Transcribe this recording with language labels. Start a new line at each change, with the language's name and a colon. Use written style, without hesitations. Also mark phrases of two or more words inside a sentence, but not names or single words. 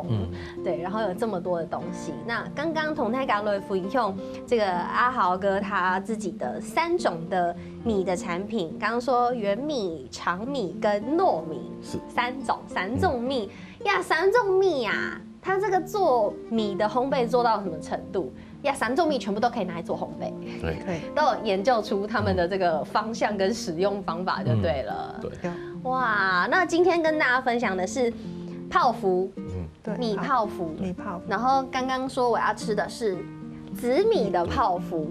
Chinese: 對，然後有這麼多的東西。那剛剛同大家來分享這個阿豪哥他自己的3種的米的產品，剛剛說原米、長米跟糯米是3種米呀，3種米呀。他這個做米的烘焙做到什麼程度呀？3種米全部都可以拿來做烘焙，對，都有研究出他們的這個方向跟使用方法就對了。對，哇，那今天跟大家分享的是泡芙，米泡芙，然後剛剛說我要吃的是紫米的泡芙。